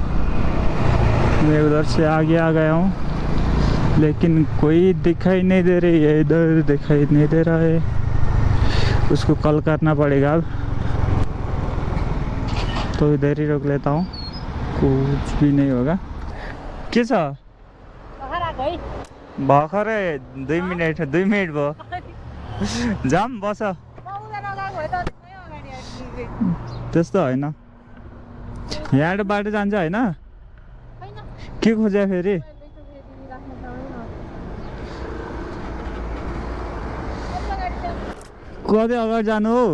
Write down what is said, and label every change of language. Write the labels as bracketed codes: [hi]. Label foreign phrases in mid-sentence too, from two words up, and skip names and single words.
[hi] मैं उधर से आगे आ गया हूँ, लेकिन कोई दिखाई नहीं दे रही है, इधर दिखाई नहीं दे रहा है। उसको कॉल करना पड़ेगा अब, तो इधर ही रोक लेता हूँ, कुछ भी नहीं होगा। [ne] के छ भर्खरै 2 मिनट भयो जाम बस त्यस्तो होइन, यहाँबाट बाटो जान्छ होइन। के खोज्यो फेरि? कति अगाडि जानु हो?